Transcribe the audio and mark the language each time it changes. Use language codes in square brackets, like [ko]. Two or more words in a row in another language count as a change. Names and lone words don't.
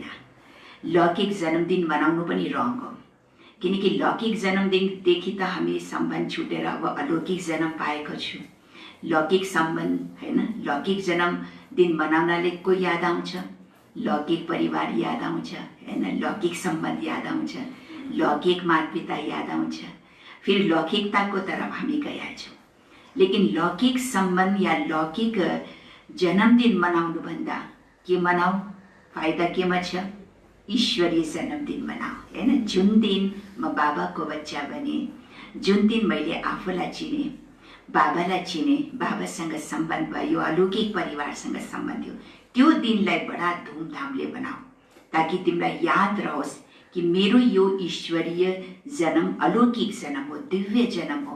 [ne] लौकिक जन्मदिन मनाउनु पनि रङ हो, किनकि लौकिक जन्मदिनदेखि त हामी सम्बन्ध छुटेर अब अलौकिक जन्म पाएको छु। लौकिक सम्बन्ध होइन, लौकिक जन्मदिन मनाउनाले को याद आउँछ? लौकिक परिवार याद आउँछ होइन, लौकिक सम्बन्ध याद आउँछ, लौकिक माता-पिता याद आउँछ। फिर लौकिकताको तरफ हामी गएका छौँ। लेकिन लौकिक सम्बन्ध या लौकिक जन्मदिन मनाउनुभन्दा के मनाऊ? फाइदा केमा छ? ईश्वरीय जन्मदिन मनाऊ होइन। जुन दिन म बाबाको बच्चा बने, जुन दिन मैले आफूलाई चिने, बाबालाई चिने, बाबासँग सम्बन्ध भयो, अलौकिक परिवारसँग सम्बन्ध थियो, त्यो दिनलाई बडा धुमधामले बनाऊ, ताकि तिमीलाई याद रहोस् कि मेरो यो ईश्वरीय जन्म अलौकिक जन्म हो, दिव्य जन्म हो।